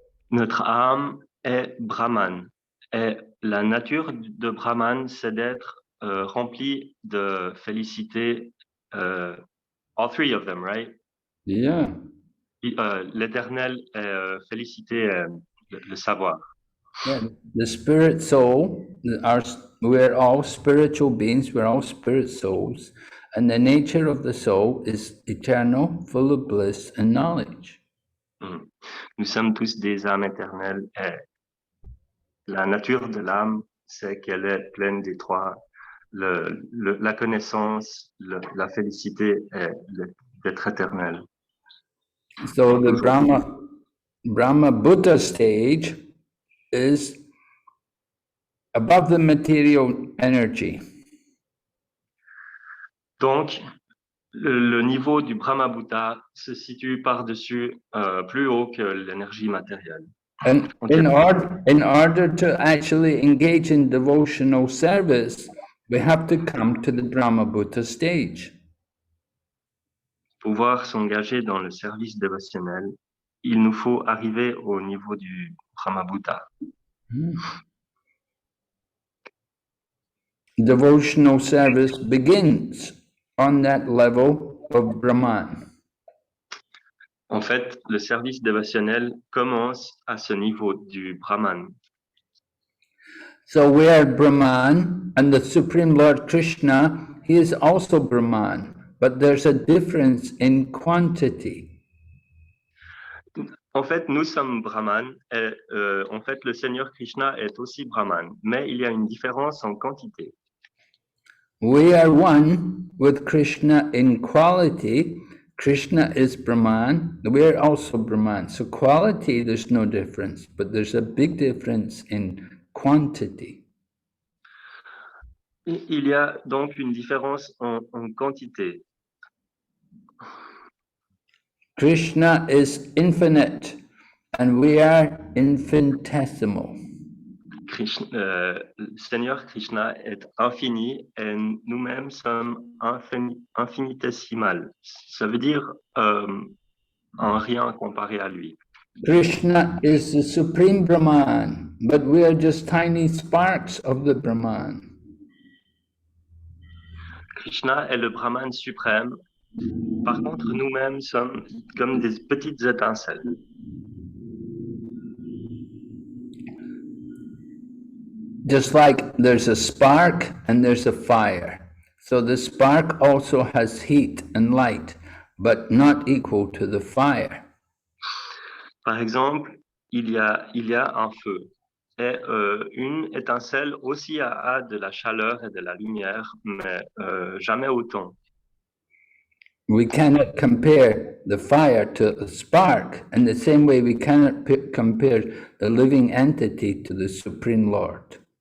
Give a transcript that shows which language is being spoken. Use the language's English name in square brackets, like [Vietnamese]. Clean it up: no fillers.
[French] Notre âme est Brahman, et la nature de Brahman, c'est d'être rempli de félicité. [English] All three of them, right? Yeah. [French] L'éternel est félicité, le savoir. [English] Yeah, the spirit soul, we're all spiritual beings, we're all spirit souls, and the nature of the soul is eternal, full of bliss and knowledge. [French] Nous sommes tous des âmes éternelles et la nature de l'âme, c'est qu'elle est pleine des trois, la connaissance, la félicité et d'être éternel. [English] So the Brahma Buddha stage is above the material energy. [French] Donc, le niveau du Brahma Bhuta se situe par-dessus, plus haut que l'énergie matérielle. [English] And in order to actually engage in devotional service, we have to come to the Brahma Buddha stage. [French] Pour pouvoir s'engager dans le service dévotionnel, il nous faut arriver au niveau du Brahma Bhuta. [English] Devotional service begins on that level of Brahman. [French] En fait, le service dévotionnel commence à ce niveau du Brahman. [English] So we are Brahman, and the Supreme Lord Krishna, he is also Brahman, but there's a difference in quantity. [French] En fait, nous sommes Brahman, et en fait, le Seigneur Krishna est aussi Brahman, mais il y a une différence en quantité. [English] We are one with Krishna in quality. Krishna is Brahman, we are also Brahman. So quality, there's no difference, but there's a big difference in quantity. [French] Il y a donc une différence en quantité. [English] Krishna is infinite, and we are infinitesimal. [French] Le Seigneur Krishna est infini et nous-mêmes sommes infinitésimales. Ça veut dire un rien comparé à lui. [English] Krishna is the supreme Brahman, but we are just tiny sparks of the Brahman. [French] Krishna est le Brahman suprême. Par contre, nous-mêmes sommes comme des petites étincelles. [English] Just like there's a spark and there's a fire. So the spark also has heat and light, but not equal to the fire. [French] Par exemple, il y a un feu. Et une étincelle aussi a de la chaleur et de la lumière, mais jamais autant. [English] We cannot compare the fire to a spark, and the same way we cannot compare the living entity to the Supreme Lord.